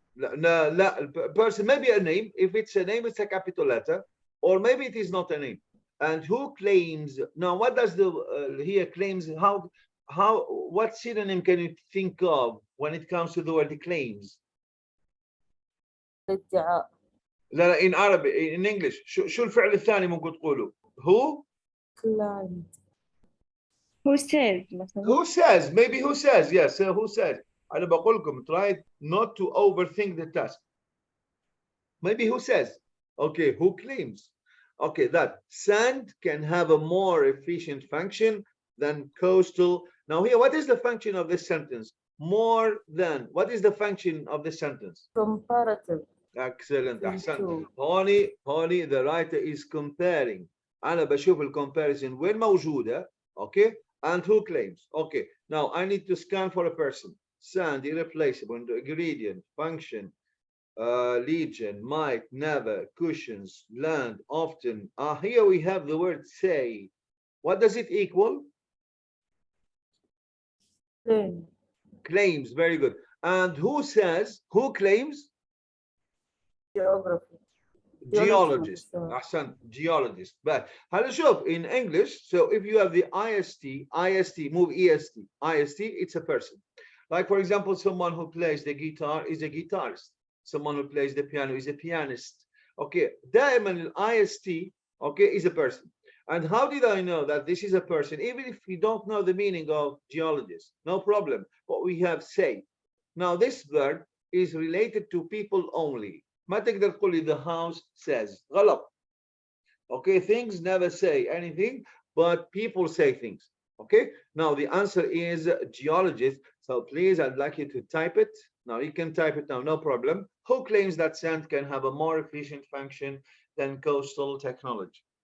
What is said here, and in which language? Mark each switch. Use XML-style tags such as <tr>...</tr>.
<ar>لا,</ar> <en>person, maybe a name. If it's a name, it's a capital letter, or maybe it is not a name. And who claims? Now, what does the here claims? What synonym can you think of when it comes to the word claims?</en> <ar>الادعاء. لا</ar> <en>in Arabic, in English.</en> <ar>شو الفعل الثاني ممكن تقوله؟</ar> <en>Who? Client. Who says</en> <ar>مثلا.</ar> <en>Who says? Maybe who says? Yes, who says?</en> <ar>أنا بقول لكم</ar> <en>try not to overthink the task. Maybe who says? Okay, who claims? Okay, that sand can have a more efficient function than coastal. Now here, what is the function of this sentence? More than. What is the function of this sentence? Comparative. Excellent.</en> <ar>أحسنت.</ar> <en>Two.</en> <ar>هوني</ar> <en>the writer is comparing.</en> <ar>أنا بشوف الcomparison وين موجودة.</ar> <en>Okay, and who claims? Okay, now I need to scan for a person. Sand, irreplaceable, ingredient, function, legion, might, never, cushions, land, often. Here we have the word say. What does it equal? Claim. Claims. Very good. And who says? Who claims? Geography. Geologist. Ahsan, geologist. But</en> <ar>هلا شوف</ar> <en>in English, so if you have the IST, move EST, it's a person. Like for example, someone who plays the guitar is a guitarist. Someone who plays the piano is a pianist. Okay,</en> <ar>دائما</ar> <en>IST, okay, is a person. And how did I know that this is a person? Even if we don't know the meaning of geologist, no problem. But we have say. Now this verb is related to people only.</en> <ar>ما تقدر تقول لي</ar> <en>the house says.</en> <ar>غلط.</ar> <en>Okay, things never say anything, but people say things. Okay, now the answer is geologist. So please, I'd like you to type it. Now you can type it now, no problem. Who claims that sand can have a more efficient function than coastal technology?</en>